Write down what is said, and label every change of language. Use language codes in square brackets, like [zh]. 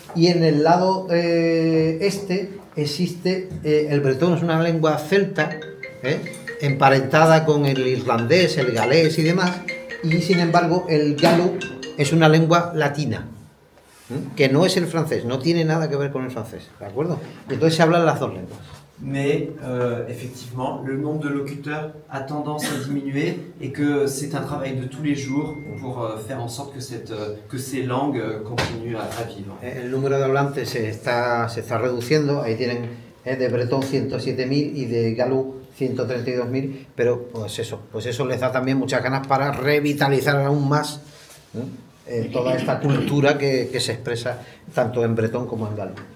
[es] Y en el lado este existe el bretón, es una lengua celta, emparentada con el irlandés, el galés y demás, y sin embargo el galo es una lengua latina, que no es el francés, no tiene nada que ver con el francés, ¿de acuerdo? Entonces se hablan las dos lenguas. [fr] Mais effectivement, le nombre de locuteurs a tendance à diminuer et que c'est un travail de tous les jours pour faire en sorte que ces langues continuent à vivre. [es] El número de hablantes se está reduciendo, ahí tienen de bretón 107.000 y de galú 132.000, pero pues eso les da también muchas ganas para revitalizar aún más toda esta cultura que se expresa tanto en bretón como en galú.